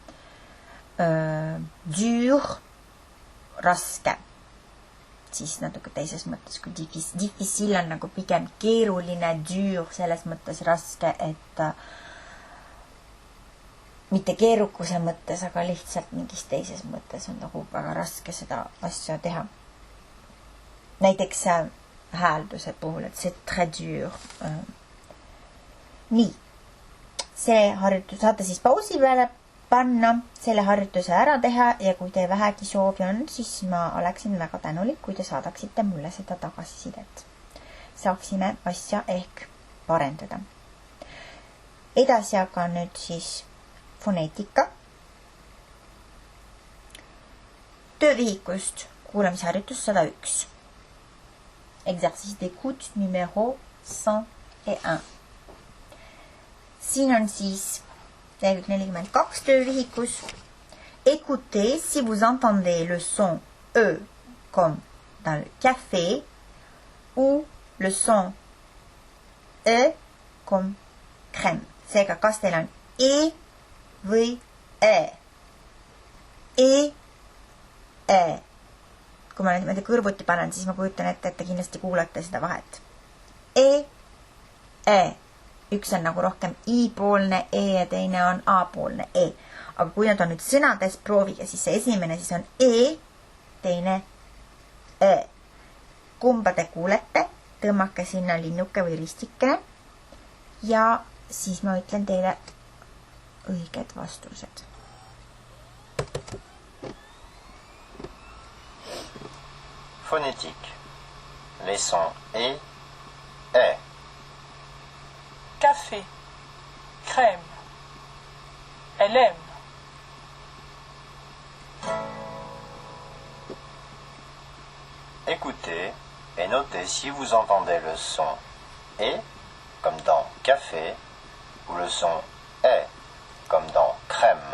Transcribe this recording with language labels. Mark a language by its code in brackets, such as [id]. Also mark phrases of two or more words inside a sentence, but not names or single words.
[et] Dur, raske, siis natuke teises mõttes kui difficile on nagu pigem keeruline, dur selles mõttes raske, et mitte keerukuse mõttes, aga lihtsalt mingis teises mõttes on nagu väga raske seda asja teha. Näiteks häälduse puhul, et [fr] c'est très dur. [et] Nii, see harjutus saate siis pausi peale panna, selle harjutuse ära teha ja kui te vähegi soovi on, siis ma oleksin väga tänulik, kui te saadaksite mulle seda tagasisidet. Saaksime asja ehk parendada. Edasi aga nüüd siis foneetika. Töövihikust kuulamisharjutus 101. [fr] Exercice d'écoute numéro 101. [et] Siin on siis lehekülg 42 töövihikus. [fr] Écoutez si vous entendez le son E comme dans le café ou le son E comme crème. [et] Seega, kas teil on E või E? E. Kui ma nüüd kõrvuti panen, siis ma kujutan ette, et te kindlasti kuulate seda vahet. E. Üks on nagu rohkem I-poolne E ja teine on A-poolne E. Aga kui nad on nüüd sõnades, proovige, siis see esimene siis on E, teine E. Kumba te kuulete, tõmmake sinna linnuke või ristikene ja siis ma ütlen teile õiged vastused. [fr] Phonétique. Les sons E, E. Café, crème, elle aime. Écoutez et notez si vous entendez le son E, comme dans café, ou le son E, comme dans crème.